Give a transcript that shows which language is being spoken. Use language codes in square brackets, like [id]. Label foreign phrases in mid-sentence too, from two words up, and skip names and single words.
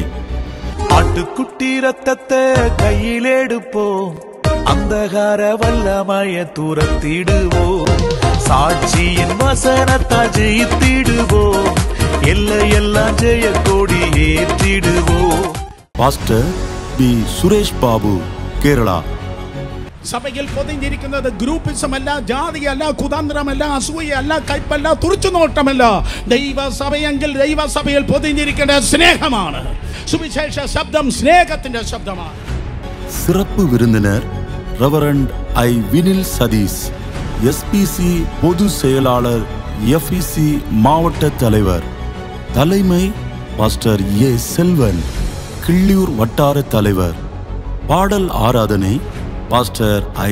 [ta] ஆட்டுக்குட்டி ரத்தத்தை கையில் எடுப்போம், அந்தகார வல்லமைய துரத்திடுவோம், சாட்சியின் வசனத்தால் ஜெயித்திடுவோம், எல்லையெல்லாம் ஜெய கொடி ஏற்றிடுவோம். பாஸ்டர் பி. சுரேஷ் பாபு, கேரளா. [ml] സഭയിൽ പൊതിഞ്ഞിരിക്കുന്നത് ഗ്രൂപ്പിസമല്ല, ജാതിയല്ല, കുതന്ത്രമല്ല, അസൂയല്ല, കയ്പല്ല, തുറിച്ചുനോട്ടമല്ല. ദൈവസഭയെങ്കിൽ ദൈവസഭയിൽ പൊതിഞ്ഞിരിക്കേണ്ട സ്നേഹമാണ്. സുവിശേഷ ശബ്ദം സ്നേഹത്തിന്റെ ശബ്ദമാണ്. [ta] சிறப்பு விருந்தினர் ரெவரண்ட் ஐ. வினில் சதீஷ், எஸ்பிசி பொது செயலாளர், எஃபிசி மாவட்ட தலைவர். தலைமை பாஸ்டர் ஏ. செல்வன், கிள்ளியூர் வட்டார தலைவர். பாடல் ஆராதனை பாஸ்டர் ஐ.